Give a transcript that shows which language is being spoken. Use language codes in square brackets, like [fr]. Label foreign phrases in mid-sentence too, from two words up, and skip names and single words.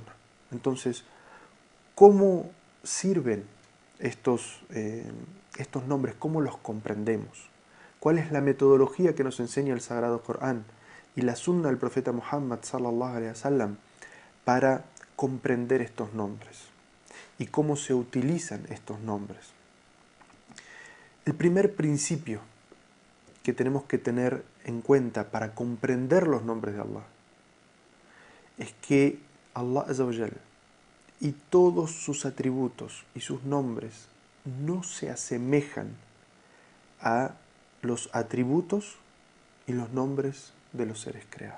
[es] Entonces, ¿cómo sirven estos nombres? ¿Cómo los comprendemos? ¿Cuál es la metodología que nos enseña el Sagrado Corán y la sunna del profeta Muhammad [ar] صلى الله عليه وسلم [es] para comprender estos nombres? ¿Y cómo se utilizan estos nombres? El primer principio que tenemos que tener en cuenta para comprender los nombres de Allah es que [ar] الله عز وجل [es] y todos sus atributos y sus nombres no se asemejan a los atributos y los nombres de los seres creados.